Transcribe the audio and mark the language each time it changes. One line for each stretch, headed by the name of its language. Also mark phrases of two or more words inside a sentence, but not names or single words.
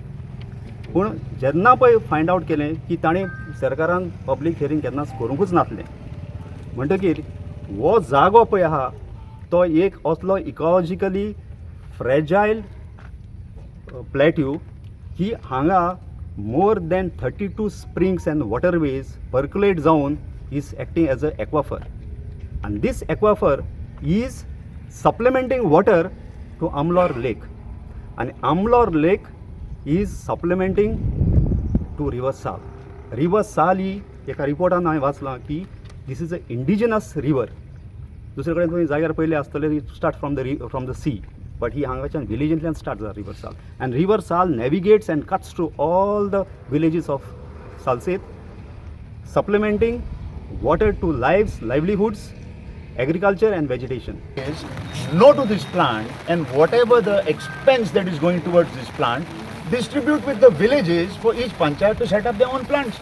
Konkani: पूण जेन्ना पळय
English: find out
Konkani: केलें की ताणें सरकारान
English: public hearing
Konkani: केन्नाच करूंकूच नासलें. म्हणटकीर हो जागो पळय आहा तो एक असलो
English: ecologically fragile plateau
Konkani: की हांगा
English: more than 32 springs and waterways percolate जावन is acting as a aquifer, and this aquifer is supplementing water to Amlor Lake, and Amlor Lake is supplementing to River Sal.
Konkani: River Sal ही एका रिपोर्टान हांवें वाचलां की
English: this is a indigenous river.
Konkani: दुसरे कडेन तुमी जाग्यार पयले आसतले
English: start from the sea, but he
Konkani: हांगाच्यान विलेजींतल्यान स्टार्ट जाता रिवर साल,
English: and river Sal navigates and cuts through all the villages of Salsette, supplementing water to livelihoods, agriculture and vegetation. No to this plant, and whatever the expense that is going towards this plant, distribute with the villages for each panchayat to set up their own plants.